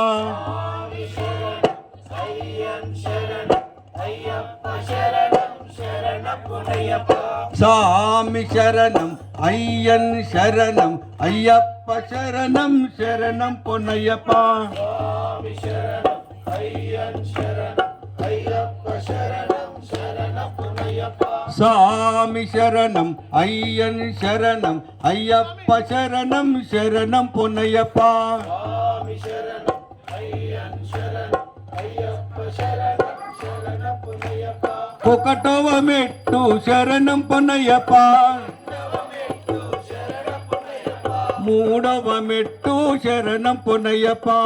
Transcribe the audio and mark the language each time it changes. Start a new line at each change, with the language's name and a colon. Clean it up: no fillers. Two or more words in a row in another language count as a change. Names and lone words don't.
Tamil: சாமி சரணம் ஐயன் சரணம் ஐயப்ப சரணம் சரணம் பொன்னையப்பா. சாமி சரணம் ஐயன் சரணம் ஐயப்ப சரணம் சரணம் பொன்னையப்பா.
Telugu: ఒకటవ మెట్టు శరణం పొన్నయ్యప్ప. మూడవ మెట్టు శరణం పొన్నయ్యప్ప.